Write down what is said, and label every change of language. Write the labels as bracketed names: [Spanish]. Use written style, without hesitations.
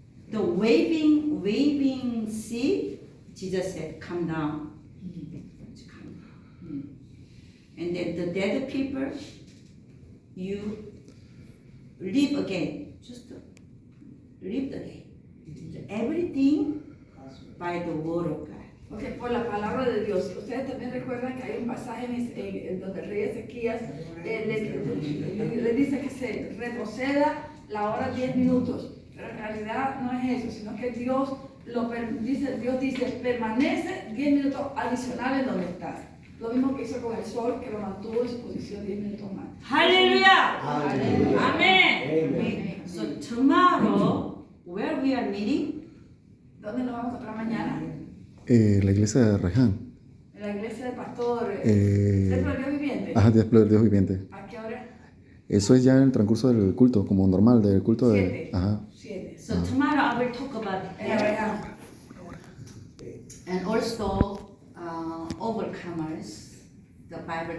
[English] The waving sea, Jesus said, come down. Come down. And then the dead people, you live again. Just live again. Everything by the word of God. [Spanish] Ok, por la palabra de Dios. Ustedes también recuerdan que hay un pasaje en donde el rey Ezequías le dice que se retroceda la hora 10 minutos, pero en realidad no es eso, sino que Dios dice, permanece 10 minutos adicionales donde estás. Lo mismo que hizo con el sol, que lo mantuvo en su posición 10 minutos más. Hallelujah! Hallelujah. Amen! Amen. [English] So tomorrow, where we are meeting? [Spanish] ¿Dónde nos vamos a encontrar mañana? La iglesia de Reján. En la iglesia del pastor Templo del Dios Viviente. Ajá, Templo del Dios Viviente. ¿A qué hora? Eso es ya en el transcurso del culto, como normal, del culto de... 7. Ajá. 7. [English] So tomorrow I will talk about that. And also overcomers, the Bible